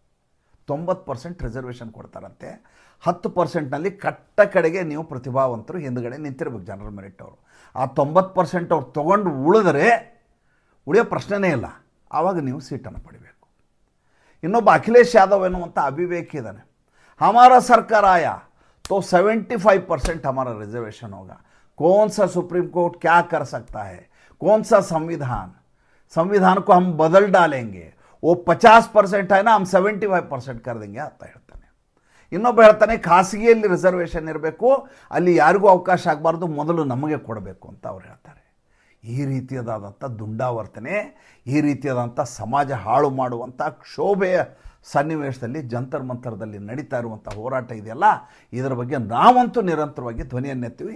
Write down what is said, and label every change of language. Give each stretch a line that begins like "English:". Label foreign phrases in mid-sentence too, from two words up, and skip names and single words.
Kannada: 90% ರಿಸರ್ವೇಷನ್ ಕೊಡ್ತಾರಂತೆ. 10%ನಲ್ಲಿ ಕಟ್ಟ ಕಡೆಗೆ ನೀವು ಪ್ರತಿಭಾವಂತರು ಹಿಂದುಗಡೆ ನಿಂತಿರ್ಬೇಕು
English: general merit
Kannada: ಅವರು. ಆ 90% ಅವ್ರು ತೊಗೊಂಡು ಉಳಿಯೋ ಪ್ರಶ್ನೆನೇ ಇಲ್ಲ. ಆವಾಗ ನೀವು ಸೀಟನ್ನು ಪಡಿಬೇಕು. ಇನ್ನೊಬ್ಬ ಅಖಿಲೇಶ್ ಯಾದವ್ ಎನ್ನುವಂಥ ಅವಿವೇಕಿ ಇದ್ದಾನೆ.
Hindi: हमारा सरकार आया तो 75% हमारा रिजर्वेशन होगा. कौन सा सुप्रीम कोर्ट क्या कर सकता है, कौन सा संविधान को हम बदल डालेंगे, वो 50% है ना, हम 75% कर देंगे
Kannada: ಅಂತ ಹೇಳ್ತಾನೆ. ಇನ್ನೊಬ್ಬ ಹೇಳ್ತಾನೆ, ಖಾಸಗಿಯಲ್ಲಿ ರಿಸರ್ವೇಷನ್ ಇರಬೇಕು, ಅಲ್ಲಿ ಯಾರಿಗೂ ಅವಕಾಶ ಆಗಬಾರ್ದು, ಮೊದಲು ನಮಗೆ ಕೊಡಬೇಕು ಅಂತ ಅವ್ರು ಹೇಳ್ತಾರೆ. ಈ ರೀತಿಯಾದಂಥ ದುಂಡಾವರ್ತನೆ, ಈ ರೀತಿಯಾದಂಥ ಸಮಾಜ ಹಾಳು ಮಾಡುವಂಥ ಕ್ಷೋಭೆಯ ಸನ್ನಿವೇಶದಲ್ಲಿ ಜಂತರ್ ಮಂತರದಲ್ಲಿ ನಡೀತಾ ಇರುವಂಥ ಹೋರಾಟ ಇದೆಯಲ್ಲ, ಇದರ ಬಗ್ಗೆ ನಾವಂತೂ ನಿರಂತರವಾಗಿ ಧ್ವನಿಯನ್ನೆತ್ತೀವಿ.